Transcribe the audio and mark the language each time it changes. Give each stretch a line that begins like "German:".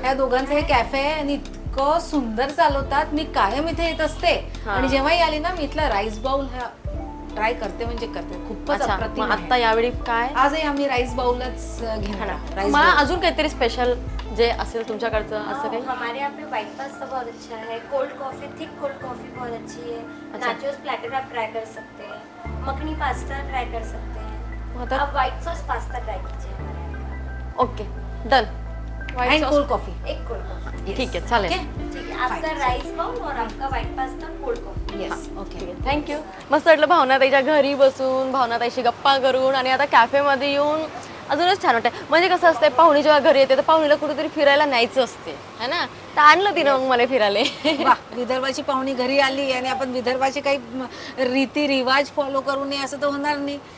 Marathi: या दोघांचं हे कॅफे आहे आणि इतकं सुंदर चालवतात. मी कायम इथे येत असते हा. आणि जेव्हाही आली ना मी इथला राईस बाउल हा ट्राय करते म्हणजे करते. खूपच अच्छा, अप्रतिम मग आहे. आता यावेळी काय आजही आम्ही राईस बाउलच घेणार. राईस मला बाउल. अजून काहीतरी स्पेशल जे असेल तुमच्याकडचं असं काही.
Hindi: हमारे यहाँ पे व्हाइट पास्ता बहुत अच्छा है, cold coffee, thick cold coffee बहुत अच्छी है, अच्छा। नाचोस प्लेटर आप ट्राई कर सकते हैं, मखनी पास्ता ट्राई कर सकते हैं,
Marathi: आता
Hindi: आप व्हाइट सॉस पास्ता ट्राई कीजिए हमारे यहाँ
English: Okay done. And cold coffee.
Hindi: पे। एक कोल्ड कॉफी,
Marathi: ठीक आहे चालेल.
Hindi: ठीक है, आपका राइस बाउल और आपका white pasta cold coffee.
English: Yes. Okay. Thank you.
Marathi: मस्त वाटलं भावनाताईच्या घरी बसून भावनाताईशी गप्पा करून, आणि आता कॅफेमध्ये येऊन अजूनच छान वाटतं. म्हणजे कसं असतंय, पाहुणी जेव्हा घरी येते तर पाहुणीला कुठेतरी फिरायला न्यायचं असते
Hindi: है ना.
Marathi: तर आणलं तिनं मग मला फिरायला. वा, विदर्भाची पाहुणी घरी आली आणि आपण विदर्भाचे काही रीती रिवाज फॉलो करू नये असं तर होणार नाही.